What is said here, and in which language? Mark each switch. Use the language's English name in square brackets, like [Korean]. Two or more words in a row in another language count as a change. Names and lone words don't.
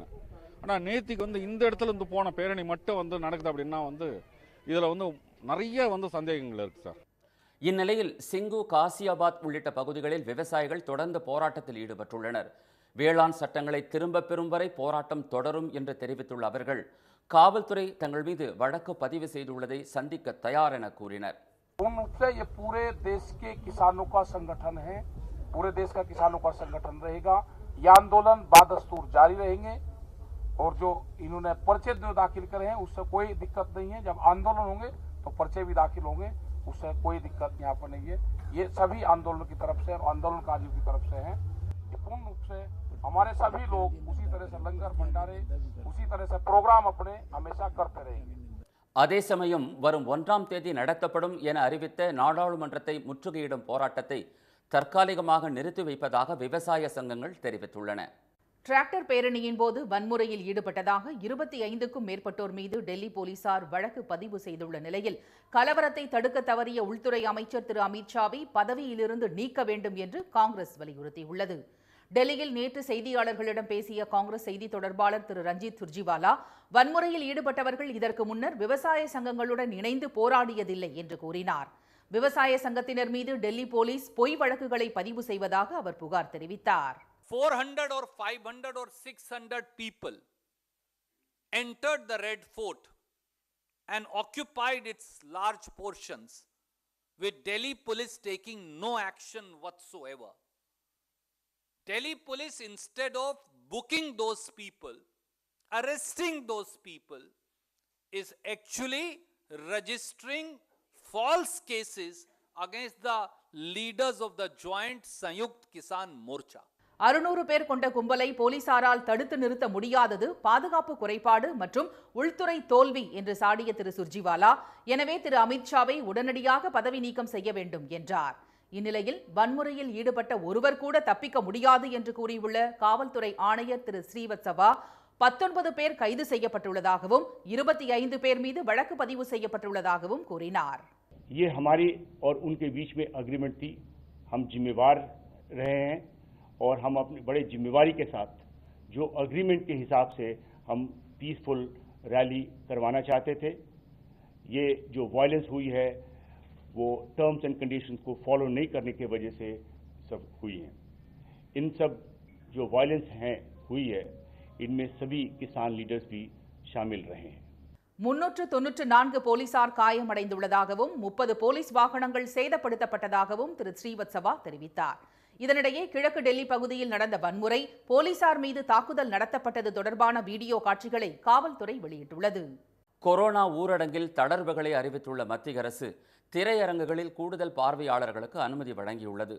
[Tamil] ஆனா நேத்திக்கு இந்த இடத்துல இருந்து போன பேரணி மட்டும் நடக்குது அப்படின்னா இதுல நிறைய சந்தேகங்கள் இருக்கு சார். இந்நிலையில் சிங்கு, காசியாபாத் உள்ளிட்ட பகுதிகளில் விவசாயிகள் தொடர்ந்து போராட்டத்தில் ஈடுபட்டுள்ளனர். வேளாண் சட்டங்களை திரும்பப் பெறும் வரை போராட்டம் தொடரும் என்று தெரிவித்துள்ள அவர்கள் காவல்துறை தங்கள் மீது வழக்கு பதிவு செய்துள்ளதை சந்திக்க தயார் என கூறினர். [Hindi] ये पूरे देश के किसानों का संगठन है, पूरे देश का किसानों का संगठन रहेगा। यह आंदोलन बादस्तूर जारी रहेंगे और जो इन्होंने पर्चे दाखिल करे हैं उससे कोई दिक्कत नहीं है। जब आंदोलन होंगे तो पर्चे भी दाखिल होंगे, उससे कोई दिक्कत यहाँ पर नहीं है। ये सभी आंदोलन की तरफ से और आंदोलनकारियों की तरफ से है। पूर्ण रूप से हमारे सभी लोग उसी तरह से लंगर भंडारे उसी तरह से प्रोग्राम अपने हमेशा करते रहेंगे. [Tamil] அதே சமயம் வரும் 1ஆம் தேதி நடத்தப்படும் என அறிவித்த நாடாளுமன்றத்தை முற்றுகையிடும் போராட்டத்தை தற்காலிகமாக நிறுத்தி வைப்பதாக விவசாய சங்கங்கள் தெரிவித்துள்ளன. டிராக்டர் பேரணியின் போது வன்முறையில் ஈடுபட்டதாக 25க்கும் மேற்பட்டோர் மீது டெல்லி போலீசார் வழக்கு பதிவு செய்துள்ள நிலையில் கலவரத்தை தடுக்க தவறிய உள்துறை அமைச்சர் திரு அமித்ஷாவை பதவியிலிருந்து நீக்க வேண்டும் என்று காங்கிரஸ் வலியுறுத்தியுள்ளது. டெல்லியில் நேற்று செய்தியாளர்களிடம் பேசிய காங்கிரஸ் செய்தி தொடர்பாளர் திரு ரஞ்சித் சுர்ஜிவாலா வன்முறையில் ஈடுபட்டவர்கள் இதற்கு முன்னர் விவசாய சங்கங்களுடன் இணைந்து போராடியதில்லை என்று கூறினார். விவசாய சங்கத்தினர் மீது டெல்லி போலீஸ் பொய் வழக்குகளை பதிவு செய்வதாக அவர் புகார் தெரிவித்தார். [English] 400 or 500 or 600 people entered the Red Fort and occupied its large portions, with Delhi police taking no action whatsoever. Delhi police, instead of booking those people, arresting those people, is actually registering false cases against the leaders of the joint Sanyukt Kisan Morcha. [Tamil] 600 பேர் கொண்ட கும்பலை போலீசாரால் தடுத்து நிறுத்த முடியாதது பாதுகாப்பு குறைபாடு மற்றும் உள்துறை தோல்வி என்று சாடிய திரு சுர்ஜிவாலா, எனவே திரு அமித்ஷாவை உடனடியாக பதவி நீக்கம் செய்ய வேண்டும் என்றார். இந்நிலையில் வன்முறையில் ஈடுபட்ட ஒருவர் கூட தப்பிக்க முடியாது என்று கூறியுள்ள காவல்துறை ஆணையர் திரு ஸ்ரீவத்சவா, 19 பேர் கைது செய்யப்பட்டுள்ளதாகவும் 25 பேர் மீது வழக்கு பதிவு செய்யப்பட்டுள்ளதாகவும் கூறினார். [Hindi] ये हमारी और उनके बीच में एग्रीमेंट थी. हम जिम्मेवार रहे हैं और हम अपनी बड़े जिम्मेवारी के साथ जो एग्रीमेंट के हिसाब से हम [English] peaceful rally [Hindi] करवाना चाहते थे. ये जो वायलेंस हुई है वो [English] terms and conditions [Hindi] को फॉलो नहीं करने की वजह से सब हुई है. इन सब जो वायलेंस हुई है इनमें सभी किसान लीडर्स भी शामिल रहे हैं. [Tamil] 394 போலீசார் காயமடைந்துள்ளதாகவும் 30 போலீஸ் வாகனங்கள் சேதப்படுத்தப்பட்டதாகவும் திரு ஸ்ரீவத்சவா தெரிவித்தார். இதனிடையே கிழக்கு டெல்லி பகுதியில் நடந்த வன்முறை, போலீசார் மீது தாக்குதல் நடத்தப்பட்டது தொடர்பான வீடியோ காட்சிகளை காவல்துறை வெளியிட்டுள்ளது. கொரோனா ஊரடங்கில் தளர்வுகளை அறிவித்துள்ள மத்திய அரசு திரையரங்குகளில் கூடுதல் பார்வையாளர்களுக்கு அனுமதி வழங்கியுள்ளது.